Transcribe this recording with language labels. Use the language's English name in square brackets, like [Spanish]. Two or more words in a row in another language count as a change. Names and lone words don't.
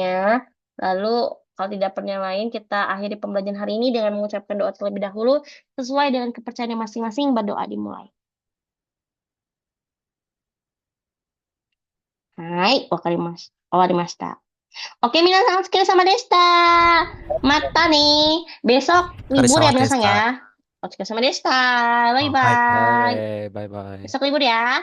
[Indonesian] Lalu, kalau tidak pertanyaan lain, kita akhiri pembelajaran hari ini dengan mengucapkan doa terlebih dahulu. Sesuai dengan kepercayaan masing-masing, berdoa dimulai. [Japanese] はい、わかりました. [Indonesian] Oke, [Japanese] 皆さんお疲れ様でした。 Mata nih. [Indonesian] Besok libur ya [Japanese] O疲れ様でし minasan た。 [Indonesian] ya. [Japanese] O疲れ様でした。バイバイ。 [English] Bye bye. [Indonesian] Besok libur ya.